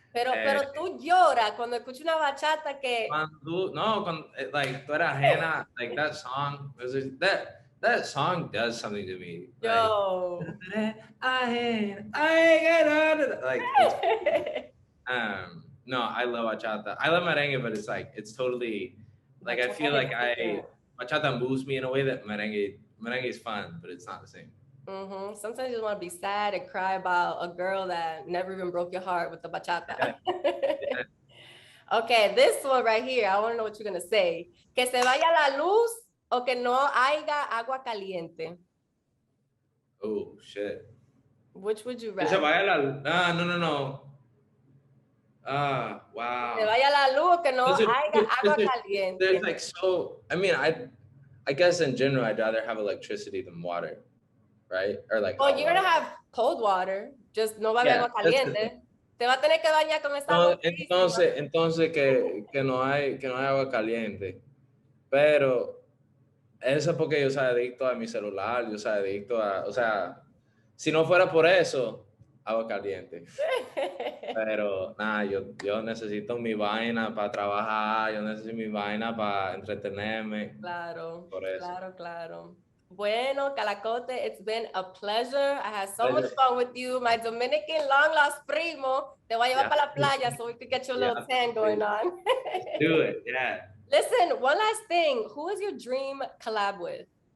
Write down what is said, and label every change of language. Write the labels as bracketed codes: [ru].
[es] Pero tú lloras cuando escuchas una bachata que. [en] Like [es] tú eras ajena, [en] like that song. That song does something to me. Yo. Like, no, I love bachata. I love merengue, but it's totally like I feel like bachata moves me in a way that merengue is fun, but it's not the same. Sometimes you just want to be sad and cry about a girl that never even broke your heart with the bachata. Yeah. Okay, this one right here, I want to know what you're gonna say. [es] Que se vaya la luz o que no haya agua caliente. [en] Oh shit. Which would you rather? [es] Que se vaya la luz. No. [en] Wow. [es] Que vaya la luz o que no haya agua caliente. [en] There's like I mean, I guess in general I'd rather have electricity than water, right? Or like. Well, you're gonna have cold water, just [es] no va a haber agua caliente. Te va a tener que bañar con esa agua. Entonces que no hay agua caliente, pero Eso es porque yo soy adicto a mi celular, yo soy adicto a, o sea, si no fuera por eso, agua caliente. Pero nada, yo necesito mi vaina para trabajar, yo necesito mi vaina para entretenerme. Claro, Por eso. claro, claro. Bueno, [en] Calacote, it's been a pleasure. I had so much Pleasure. fun with you. My Dominican long lost primo. [es] Te voy a llevar [en] Yeah. [es] para la playa [en] so we could get you a little tan going on. Do it. Yeah. Listen, one last thing. Who is your dream collab with?